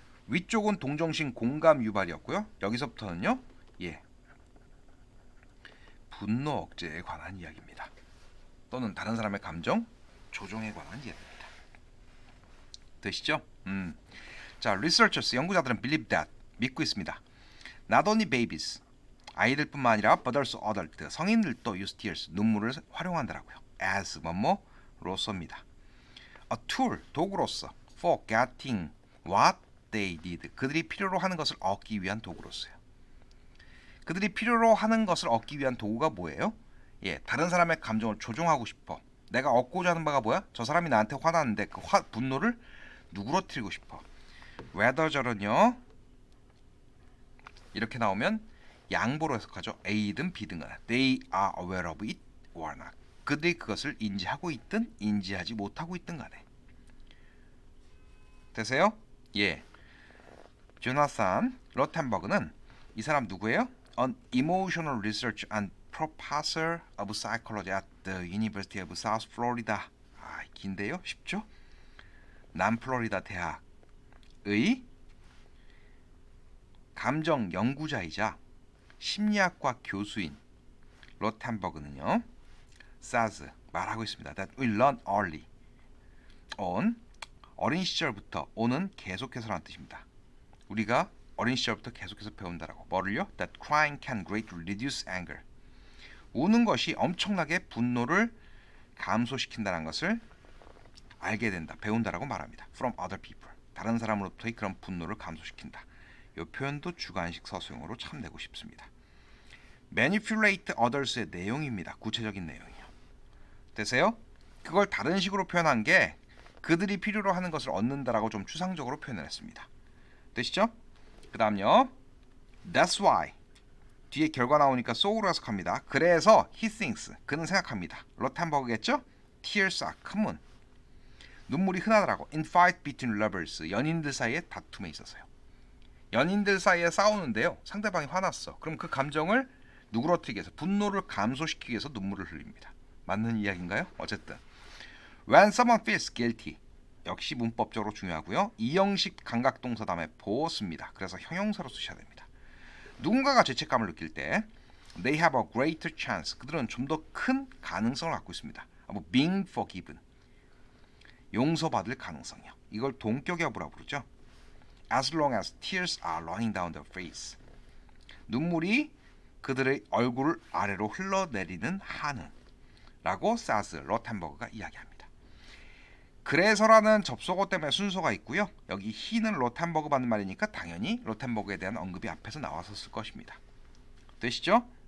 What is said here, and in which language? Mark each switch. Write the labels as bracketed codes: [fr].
[ko] 위쪽은 동정심 공감 유발이었고요. 여기서부터는요. 예. 분노 억제에 관한 이야기입니다. 또는 다른 사람의 감정 조종에 관한 이야기입니다. 되시죠? 자, researchers 연구자들은 [en] believe that [ko] 믿고 있습니다. [en] Not only babies [ko] 아이들뿐만 아니라 [en] but also adult [ko] 성인들도 [en] use tears [ko] 눈물을 활용한다라고요. as 뭐뭐로서입니다. [en] A tool [ko] 도구로서 [en] for getting what they need [ko] 그들이 필요로 하는 것을 얻기 위한 도구로서요. 그들이 필요로 하는 것을 얻기 위한 도구가 뭐예요? 예, 다른 사람의 감정을 조종하고 싶어. 내가 얻고자 하는 바가 뭐야? 저 사람이 나한테 화났는데 그 분노를 누그러뜨리고 싶어. whether절은요 이렇게 나오면 양보로 해석하죠. A든 B든 간에 [en] they are aware of it or not. [ko] 그들이 그것을 인지하고 있든 인지하지 못하고 있든 간에. 되세요? 예. 조나산 러텐버그는 이 사람 누구예요? [en] An emotional research and professor of psychology at the University of South Florida. [ko] 아, 긴데요? 쉽죠? 남플로리다 대학의 감정 연구자이자 심리학과 교수인 러텐버그는요. says 말하고 있습니다. [en] That we learn early on [ko] 어린 시절부터 on은 계속해서라는 뜻입니다. 우리가 어린 시절부터 계속해서 배운다라고. 뭐를요? [en] That crying can greatly reduce anger. [ko] 우는 것이 엄청나게 분노를 감소시킨다는 것을 알게 된다, 배운다라고 말합니다. [en] From other people. [ko] 다른 사람으로부터의 그런 분노를 감소시킨다. 이 표현도 주관식 서술형으로 참 내고 싶습니다. manipulate others의 내용입니다. 구체적인 내용이요. 되세요? 그걸 다른 식으로 표현한 게 그들이 필요로 하는 것을 얻는다라고 좀 추상적으로 표현을 했습니다. 되시죠? 그 다음요. That's why 뒤에 결과 나오니까 so로 해석합니다. 그래서 [en] he thinks [ko] 그는 생각합니다. 로텐버그겠죠? [en] Tears are common [ko] 눈물이 흔하더라고. [en] In fight between lovers [ko] 연인들 사이의 다툼에 있어서요. 연인들 사이에 싸우는데요. 상대방이 화났어. 그럼 그 감정을 누그러뜨리기 위해서 분노를 감소시키기 위해서 눈물을 흘립니다. 맞는 이야기인가요? 어쨌든 [en] When someone feels guilty [ko] 역시 문법적으로 중요하고요. 이형식 감각동사 다음에 보어 씁니다. 그래서 형용사로 쓰셔야 됩니다. 누군가가 죄책감을 느낄 때 [en] They have a greater chance [ko] 그들은 좀 더 큰 가능성을 갖고 있습니다. [en] of being forgiven [ko] 용서받을 가능성이요. 이걸 동격 여부라고 부르죠. [en] As long as tears are running down their face [ko] 눈물이 그들의 얼굴 아래로 흘러내리는 한은 라고 사스 로텐버그가 이야기합니다. 그래서라는 접속어 때문에 순서가 있고요. 여기 he는 로텐버그 받는 말이니까 당연히 로텐버그에 대한 언급이 앞에서 나왔었을 것입니다. 되시죠?